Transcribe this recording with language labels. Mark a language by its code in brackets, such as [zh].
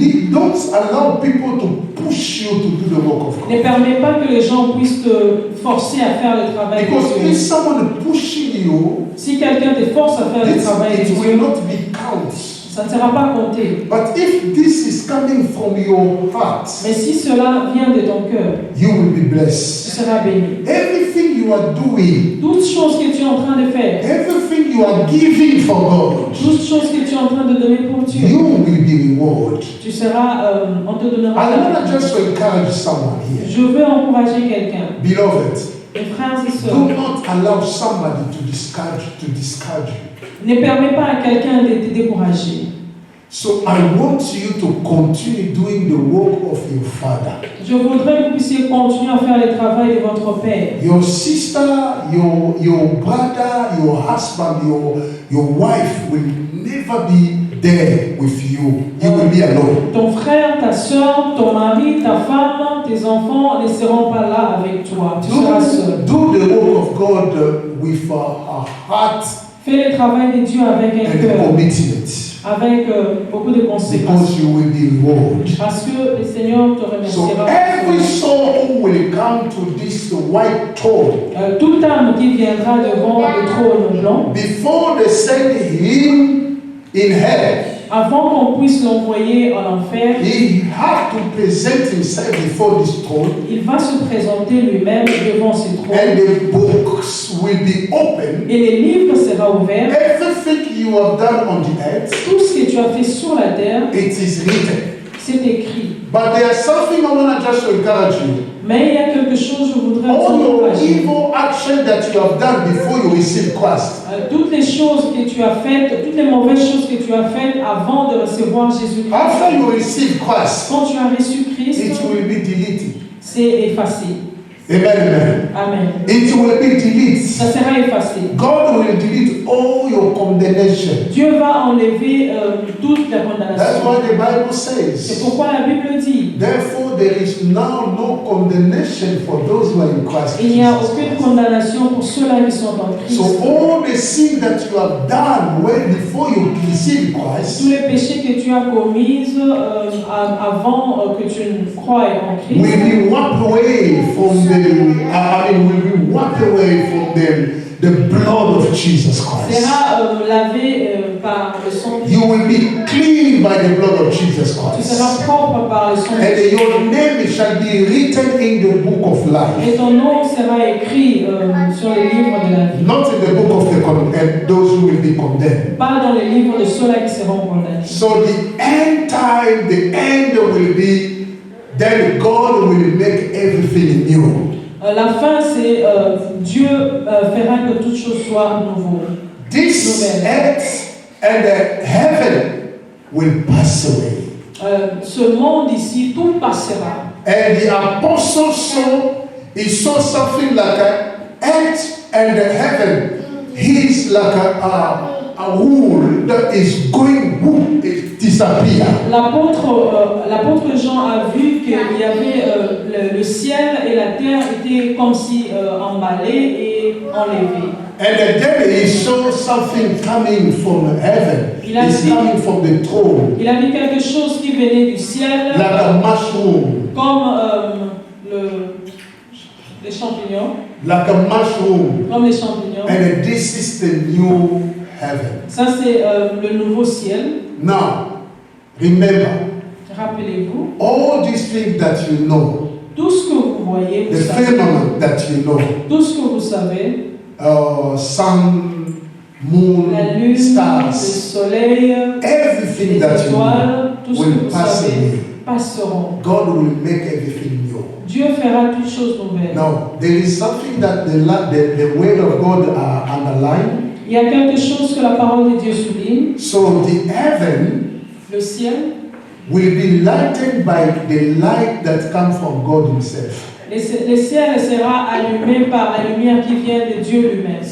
[en] Don't allow people to push you to do the work of [fr] Ne [en] God. [fr] permets pas que les gens puissent te forcer à faire le travail [en] Because [fr] de [en] if [fr] Dieu. [en] someone pushing you, [fr] Si quelqu'un te force à faire le travail de [en] it will [fr] Dieu, [en] not be count. [fr] ça ne sera pas compté. [en] But if this is coming from your heart, [fr] Mais si cela vient de ton cœur, [en] you will be [fr] tu [en] blessed. [fr] seras béni. [en] Everything you are doing, [fr] Toutes choses que tu es en train de faire, [en] everything you are giving for God, [fr] toutes choses que tu es en train de donner pour Dieu, [en] you will be rewarded. [fr] tu seras, on te donnera. [en] I want to just encourage someone here. [fr] Je veux encourager quelqu'un. [en] Beloved, [fr] Mes frères et [en] do [fr] sœurs, [en] not allow somebody to discourage you. [fr] ne permets pas à quelqu'un de te décourager. [en] So I want you to continue doing the work of your father. [fr] Je voudrais que vous puissiez continuer à faire le travail de votre Père. [en] Your sister, your brother, your husband, your wife will never be there with you. You will be alone. [fr] Ton frère, ta soeur, ton mari, ta femme, tes enfants ne seront pas là avec toi. Tu seras seul. [en] Do the work of God with a heart [fr] Fais le travail de Dieu avec un [en] and [fr] cœur, [en] commitment, [fr] avec beaucoup de conséquences. [en] because you will be rewarded. [fr] Parce que le Seigneur te [en] So [fr] remerciera. [en] every soul who will come to this white throne, [fr] Toute âme qui viendra devant le trône blanc, [en] before they send him in hell, [fr] avant qu'on puisse l'envoyer en enfer, [en] he have to present himself before this throne, [fr] il va se présenter lui-même devant ce [en] and [fr] trône. [en] the books will be open. [fr] Et les livres seront ouverts. [en] Everything you have done on the earth, [fr] Tout ce que tu as fait sur la terre [en] it is written. [fr] C'est écrit. [en] But there's something I want to just encourage you. [fr] Mais il y a quelque chose que je voudrais vous [en] All your [fr] encourager. [en] evil action that you have done before you receive Christ, [fr] Toutes les choses que tu as faites, toutes les mauvaises choses que tu as faites avant de recevoir Jésus-Christ, [en] after you receive Christ, [fr] quand tu as reçu Christ, [en] it will be deleted. [fr] c'est effacé. [en] Amen, amen. [fr] Amen. [en] It will be deleted. [fr] Ça sera effacé. [en] God will delete all your condemnation. [fr] Dieu va enlever toute la [en] That's [fr] condamnation. [en] why the Bible [fr] C'est [en] says, [fr] pourquoi la Bible dit, [en] therefore there is now no condemnation for those who are in Christ [fr] il n'y a [en] Jesus [fr] aucune [en] Christ. [fr] condamnation pour ceux-là qui sont en Christ. [en] So all the sin that you have done when before you receive [fr] Tous [en] Christ [fr] les péchés que tu as commis avant que tu ne croies en Christ [en] will be wiped away from will be wiped away from the blood of Jesus Christ. [fr] sera lavé par le sang de Jésus. [en] You will be clean by the blood of Jesus [fr] Tu seras [en] Christ. [fr] propre par le sang de [en] And [fr] Jésus. [en] your name shall be written in the book of life. [fr] Et ton nom sera écrit sur le livre de la vie. [en] Not in the book of those who will be condemned. [fr] Pas dans le livre de ceux-là qui seront condamnés. [en] So the end time, the end will be, then God will make everything new. [fr] La fin, c'est Dieu fera que toute chose soit nouveau. [en] This earth and the heaven will pass away. [fr] Ce monde ici, tout passera. [en] And the apostle saw something like a earth and the heaven. He's like a wool that is going, boom, it disappear. [fr] L'apôtre Jean a vu qu'il y avait le ciel et la terre étaient comme si emballés et enlevés. [en] And then he saw something coming from heaven. [fr] Il a [en] It's [fr] vu- [en] coming from the throne, [fr] Il a vu quelque chose qui venait du ciel, [en] like a mushroom, [fr] comme les champignons, [en] like a mushroom. [fr] comme les champignons. [en] And this is the new heaven. [fr] Ça c'est le nouveau ciel. [en] Now, remember, [fr] Rappelez-vous, [en] all these things that you know, [fr] tout ce que vous voyez, [en] the [fr] vous savez, [en] firmament that you know, [fr] tout ce que vous savez, [en] sun, moon, [fr] la lune, le [en] stars, [fr] soleil, [en] everything [fr] les [en] that you know [fr] étoiles, tout ce que [en] will [fr] vous [en] pass [fr] savez [en] away. [fr] passeront. [en] God will make everything new. [fr] Dieu fera toutes choses nouvelles. [en] Now, there is something that the word of God underline. [fr] Il y a quelque chose que la parole de Dieu souligne. [en] So the heaven [fr] Le ciel, [en] will be lightened by the light that comes from God Himself. [fr] le ciel sera allumé par la lumière qui vient de Dieu lui-même.